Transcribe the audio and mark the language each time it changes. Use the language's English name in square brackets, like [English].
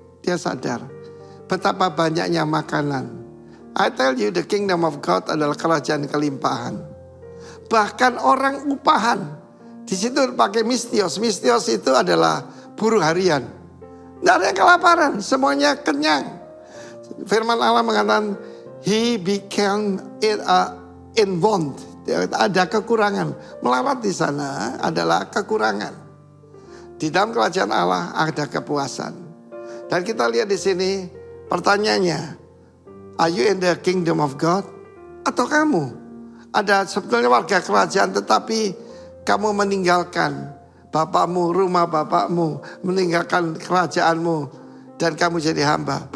[Indonesian] Dia sadar betapa banyaknya makanan. [English] I tell you, the kingdom of God [Indonesian] adalah kerajaan kelimpahan. Bahkan orang upahan. Di situ pakai mistios. Mistios itu adalah buruh harian. Tidak ada yang kelaparan, semuanya kenyang. Firman Allah mengatakan, [English] he became in want. [Indonesian] Ada kekurangan. Melarat di sana adalah kekurangan. Di dalam kerajaan Allah ada kepuasan. Dan kita lihat di sini pertanyaannya, [English] are you in the kingdom of God? [Indonesian] Atau kamu ada sebetulnya warga kerajaan tetapi kamu meninggalkan bapakmu, rumah bapakmu, meninggalkan kerajaanmu, dan kamu jadi hamba.